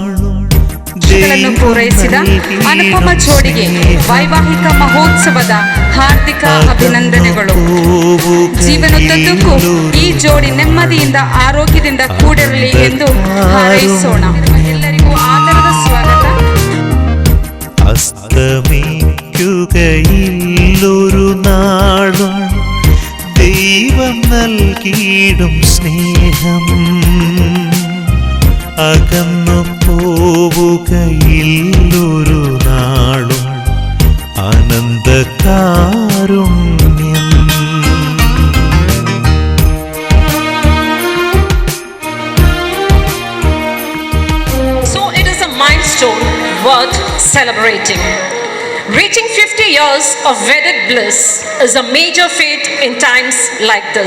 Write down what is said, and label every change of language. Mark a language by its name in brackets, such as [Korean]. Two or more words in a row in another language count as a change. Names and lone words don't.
[Kannada] ಗಳನ್ನು ಪೂರೈಸಿದ ಅನುಪಮ ಜೋಡಿಗೆ ವೈವಾಹಿಕ ಮಹೋತ್ಸವದ ಹಾರ್ದಿಕ ಅಭಿನಂದನೆಗಳು. ಜೀವನದುದ್ದಕ್ಕೂ ಈ ಜೋಡಿ ನೆಮ್ಮದಿಯಿಂದ ಆರೋಗ್ಯದಿಂದ ಕೂಡಿರಲಿ ಎಂದು ಹಾರೈಸೋಣ. ಎಲ್ಲರಿಗೂ ಆದರದ ಸ್ವಾಗತ. [Malayalam] അസ്തമിക്കുകയില്ലൊരു നാളും ദൈവം നൽകിയിടും സ്നേഹം അകന്നു പോവുകയില്ലൊരു നാളും അനന്തകാരുണ്യം. [English] So it is a milestone worth celebrating. Reaching 50 years of wedded bliss is a major feat in times like this.